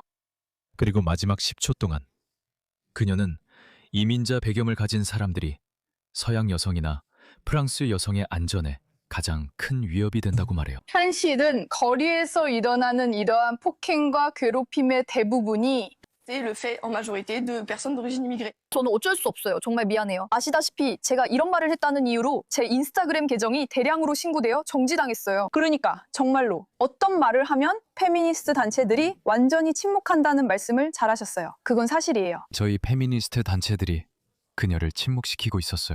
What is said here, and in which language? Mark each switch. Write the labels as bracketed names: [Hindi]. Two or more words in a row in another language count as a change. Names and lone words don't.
[Korean] 그리고 마지막 10초 동안 그녀는 이민자 배경을 가진 사람들이 서양 여성이나 프랑스 여성의 안전에 가장 큰 위협이 된다고 말해요. 현실은 거리에서 일어나는 이러한 폭행과 괴롭힘의 대부분이 [French] le fait en majorité de personnes d'origine immigrée. [Korean] 저는 어쩔 수 없어요. 정말 미안해요. 아시다시피 제가 이런 말을 했다는 이유로 제 인스타그램 계정이 대량으로 신고되어 정지당했어요. 그러니까 정말로 어떤 말을 하면 페미니스트 단체들이 완전히 침묵한다는 말씀을 잘하셨어요. 그건 사실이에요. 저희 페미니스트 단체들이 그녀를 침묵시키고 있었어요.